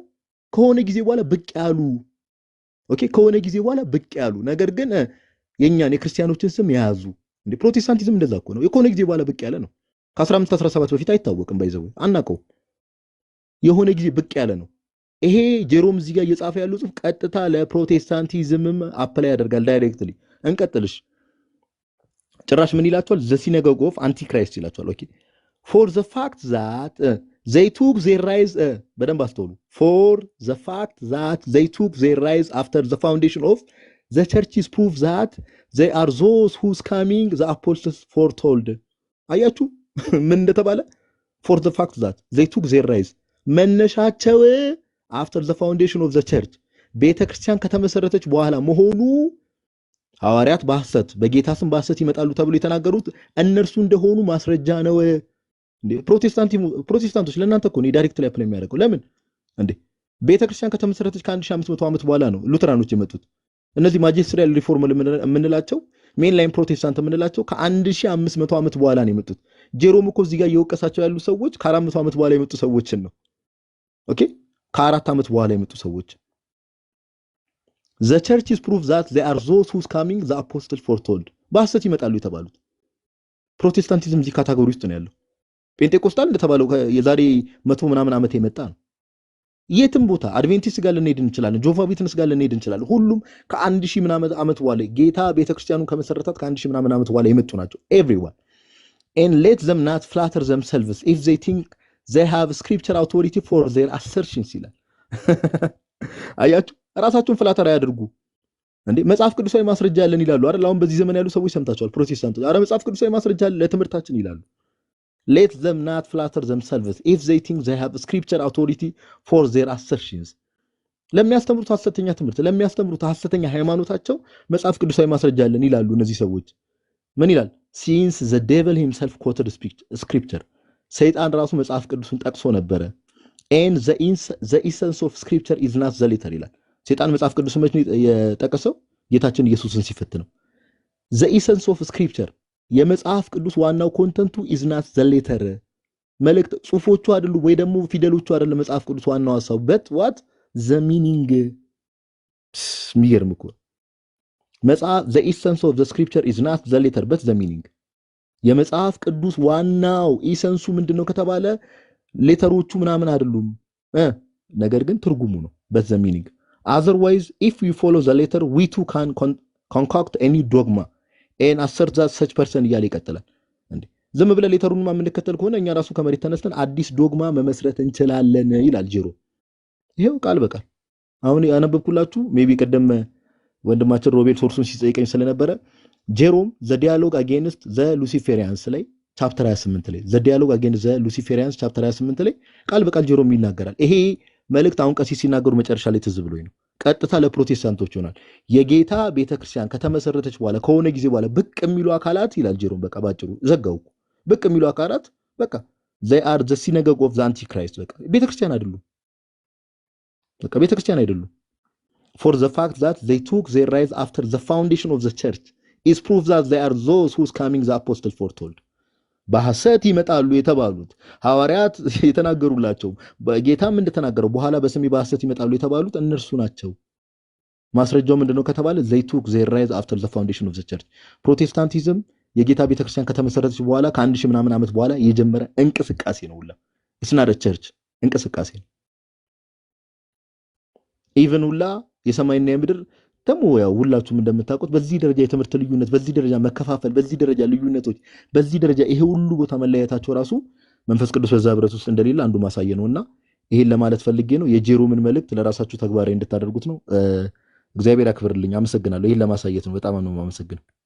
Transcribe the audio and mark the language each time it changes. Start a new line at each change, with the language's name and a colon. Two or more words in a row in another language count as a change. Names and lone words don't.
Amharic: ከሆነ ጊዜ በኋላ ብቅ ያሉ ኦኬ ከሆነ ጊዜ በኋላ ብቅ ያሉ ነገር ግን የኛን የክርስቲያኖችን ስም የያዙ እንደ ፕሮቴስታንቲዝም እንደዛ እኮ ነው። የሆነ ጊዜ በኋላ ብቅ ያለ ነው። ከ1517 በፊት አይታወቅም። ባይዘው አናውቀው። የሆነ ጊዜ ብቅ ያለ ነው። ይሄ ጄሮም እዚህ ጋር እየጻፈ ያለው ጽሁፍ ቀጥታ ለፕሮቴስታንቲዝምም አፕላይ ያደርጋል ዳይሬክትሊ። እንቀጥልሽ። ጭራሽ ምን ይላቸዋል?
English: the synagogue of antichrist
Amharic: ይላቸዋል። ኦኬ
English: for the fact that they took their rise
Amharic: በደንብ አስተውሉ።
English: for the fact that they took their rise after the foundation of the churches prove that they are those whose coming the apostles foretold።
Amharic: አያችሁ ምን እንደተባለ?
English: for the fact that they took their rise
Amharic: መነሻቸው
English: after the foundation of the church
Amharic: ቤተክርስቲያን ከተመሰረተች በኋላ መሆኑ ሐዋርያት በሐሰት በጌታ ስም በሐሰት ይመጣሉ ተብሎ የተናገሩት እነርሱ እንደሆኑ ማስረጃ ነው። እንዴ ፕሮቴስታንቶች ለእናንተ እኮ ነው ዳይሬክት ላይ አፕላይ የሚያደርገው። ለምን እንዴ ቤተክርስቲያን ከተመሰረተች ከ1500 ዓመት በኋላ ነው ሉተራኖች የመጡት። እነዚህ
English: magisterial reform
Amharic: የምንላቸው
English: main line protestant
Amharic: የምንላቸው ከ1500 ዓመት በኋላ ነው የመጡት። ጄሮም እኮ እዚህ ጋር እየወቀሳቸው ያሉ ሰዎች ከ400 ዓመት በኋላ የመጡ ሰዎችን ነው። ኦኬ ከ4 ዓመት በኋላ የመጡ ሰዎች
English: the church is proof that they are those who's coming the apostle foretold
Amharic: በሐሰት ይመጣሉ የተባሉት ፕሮቴስታንቲዝም እዚህ ካታጎሪ ውስጥ ነው ያለው። ጴንጤቆስታል እንደተባለው የዛሬ 100 ምናምን ዓመት የመጣ ነው። የትም ቦታ አድቬንቲስት ጋር ልንሄድ እንችላለን፣ ጆቫ ዊትነስ ጋር ልንሄድ እንችላለን። ሁሉም ከ1000 ምናምን ዓመት በኋላ ጌታ ቤተክርስቲያኑን ከመሰረታት ከ1000 ምናምን ዓመት በኋላ የመጡ ናቸው።
English: everyone and let them not flatter themselves if they think they have scripture authority for their assertions
Amharic: ይላል። አያችሁ ራሳቸውን ፍላተር አያድርጉ እንዴ። መጽሐፍ ቅዱሳዊ ማስረጃ ያለን ይላሉ አይደል? አሁን በዚህ ዘመን ያሉ ሰዎች ሰምታችኋል። ፕሮቴስታንቶች አረ መጽሐፍ ቅዱሳዊ ማስረጃ ለትምህርታችን ይላሉ።
English: let them not flatter themselves if they think they have scripture authority for their assertions
Amharic: ለሚያስተምሩት ሐሰተኛ ትምህርት ለሚያስተምሩት ሐሰተኛ ሃይማኖታቸው መጽሐፍ ቅዱሳዊ ማስረጃ ያለን ይላሉ እነዚህ ሰዎች። ምን ይላል?
English: since the devil himself quoted scripture
Amharic: ሰይጣን ራሱ መጽሐፍ ቅዱስን ጠቅሶ ነበረ።
English: and the essence of scripture is not the letter
Amharic: ይላል። ሰይጣን መጽሐፍ ቅዱስን መቼ የጠቀሰው? ጌታችን ኢየሱስን ሲፈት ነው።
English: the essence of scripture
Amharic: የመጽሐፍ ቅዱስ ዋናው ኮንተንቱ
English: is not the letter
Amharic: መልእክት ጽሁፎቹ አይደሉ ወይ ደግሞ ፊደሎቹ አይደለ መጽሐፍ ቅዱስ ዋናው ሐሳቡ
English: but what the meaning
Amharic: የሚገርም እኮ መጽሐፍ
English: the essence of the scripture is not the letter but the meaning
Amharic: የመጽሐፍ ቅዱስ ዋናው ኢሰንሱ ምንድነው ከተባለ ሌተሮቹ ምናምን አይደሉም ነገር ግን ትርጉሙ ነው
English: but the meaning otherwise if we follow the letter we too can concoct any dogma and assert that such person
Amharic: እያለ ይቀጥላል። እንዴ ዝም ብለን ሌተሩን ማምንከተል ከሆነ እኛ ራሱ ከመሬት ተነስተን አዲስ ዶግማ መመስረት እንችላለን ይላል ጄሮ። ይሄው ቃል በቃል አሁን ያነበብኩላችሁ ሜቢ ቀደም ወንድማችን ሮቤል ሶርሱን ሲጠይቀኝ ስለነበረ ጄሮም
English: the dialogue against the luciferians
Amharic: ላይ ቻፕተር 28 ላይ
English: the dialogue against the luciferians
Amharic: ቻፕተር 28 ላይ ቃል በቃል ጄሮም ይናገራል። ይሄ መልእክት አሁን ቀሲስ ሲናገሩ መጨረሻ ላይ ትዝ ብሎኝ ነው። ቀጥታ ለፕሮቴስታንቶች ይሆናል። የጌታ ቤተክርስቲያን ከተመሰረተች በኋላ ከሆነ ጊዜ በኋላ ብቅ የሚሉ አካላት ይላል ጄሮም በቃ ባጭሩ ዘጋው። ብቅ የሚሉ አካላት በቃ
English: they are the synagogue of the antichrist
Amharic: በቃ ቤተክርስቲያን አይደሉም። በቃ ቤተክርስቲያን አይደሉም።
English: for the fact that they took their rise after the foundation of the church is proof that they are those who's coming the apostle foretold
Amharic: በሐሰት ይመጣሉ የተባሉት ሐዋርያት የተናገሩላቸው በጌታም እንደተናገረው በኋላ በስሜ በሐሰት ይመጣሉ የተባሉት እነርሱ ናቸው። ማስረጃው ምንድነው ከተባለ
English: they took their rise after the foundation of the church
Amharic: ፕሮቴስታንቲዝም የጌታ ቤተክርስቲያን ከተመሰረተች በኋላ ከ1000 ምናምን ዓመት በኋላ የጀመረ እንቅስቃሴ ነውላ
English: it's not a church
Amharic: እንቅስቃሴ ነው። ኢቭን ሁላ የሰማይና የምድር ደግሞ ያው ሁላችሁም እንደምታውቁት በዚህ ደረጃ የትምህርት ልዩነት በዚህ ደረጃ መከፋፈል በዚህ ደረጃ ልዩነቶች በዚህ ደረጃ ይሄ ሁሉ ቦታ መለያየታቸው ራሱ መንፈስ ቅዱስ በዛ ህብረት ውስጥ እንደሌለ አንዱ ማሳየ ነውና ይሄን ለማለት ፈልጌ ነው። የጄሮምን መልእክት ለራሳችሁ ተግባራዊ እንድታደርጉት ነው። እግዚአብሔር ያክብርልኝ። አመሰግናለሁ። ይሄን ለማሳየት ነው። በጣም ነው የማመሰግነው።